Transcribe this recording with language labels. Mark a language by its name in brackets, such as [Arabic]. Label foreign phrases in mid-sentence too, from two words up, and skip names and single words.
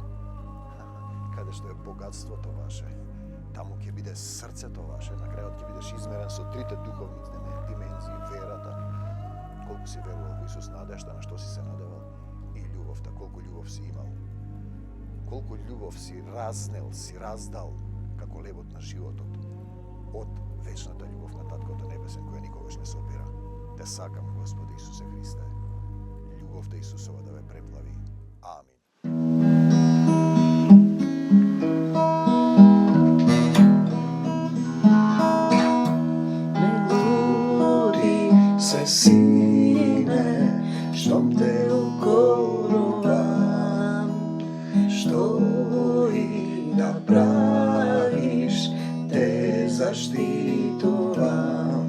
[Macedonian] Каде што е богатството ваше, таму ќе биде срцето ваше, на крајот ќе бидеш измерен со трите духовни димензии, верата, колку си верувал во Исус, надежта на што си се надевал, и љубовта, колку љубов си имал. Колку љубов си разнел, си раздал, како левот на животот, од вечната љубов на Таткото Небесен, која никогаш не се опира. Те сакам, Господи Исусе Христе. Љубовта Исусова да ве преплави. Амин. Се сине, штом те укоровам, што и да правиш, те заштитовам.